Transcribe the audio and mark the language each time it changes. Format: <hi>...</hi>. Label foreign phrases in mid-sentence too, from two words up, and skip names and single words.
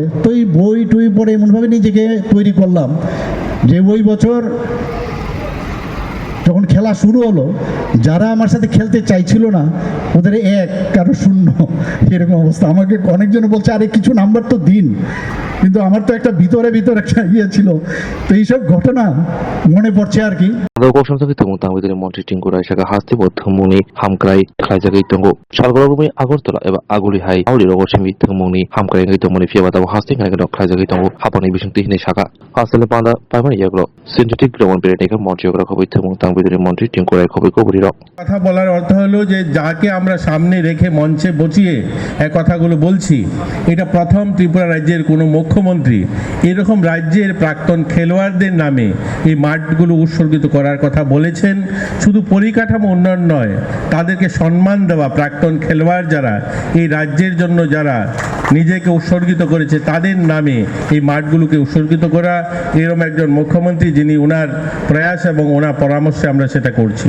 <bn>তো এই বই টই পড়ে এমনভাবে নিজেকে তৈরি করলাম যে ওই বছর যখন খেলা শুরু হলো, যারা আমার সাথে খেলতে চাইছিল না ওদের 1 কারো 0 এরকম অবস্থা। আমাকে অনেকজন বলছে আরে কিছু নাম্বার তো দিন, কিন্তু আমার তো একটা ভিতরে একটা ইয়ে ছিল। তো এইসব ঘটনা মনে পড়ছে আর কি।</bn> <trp>Adaugoshantaki tong tangwidiri monti tingkurai shaka hasti bo thumuni hamkrai khlaijagai tongo salgorogumi Agartala eba Agulihai auli rogoshimi thumuni hamkrai ngai tongmani fiabata hasti ngai dok khlaijagai tongo hapani bisungti hine shaka hastale panda paimani yaglo</trp> <en>synthetic ground</en> <trp>periodical montiograph khoboi thumung tangwidiri monti tingkurai khoboi koburi rok</trp> <bn>কথা বলার অর্থ হলো যে যাকে আমরা সামনে রেখে মঞ্চে বসিয়ে এই কথাগুলো বলছি, এটা প্রথম ত্রিপুরা রাজ্যের কোনো মুখ্যমন্ত্রী এরকম রাজ্যের প্রাক্তন খেলোয়াড়দের নামে এই মাঠগুলো উৎসর্গিত করার কথা বলেছেন। শুধু পরিকাঠামো উন্নয়ন নয়, তাদেরকে সম্মান দেওয়া, প্রাক্তন খেলোয়াড় যারা এই রাজ্যের জন্য যারা নিজেকে উৎসর্গিত করেছে তাদের নামে এই মাঠগুলোকে উৎসর্গিত করা, এরকম একজন মুখ্যমন্ত্রী যিনি ওনার প্রয়াস এবং ওনার পরামর্শে আমরা সেটা করছি।</bn>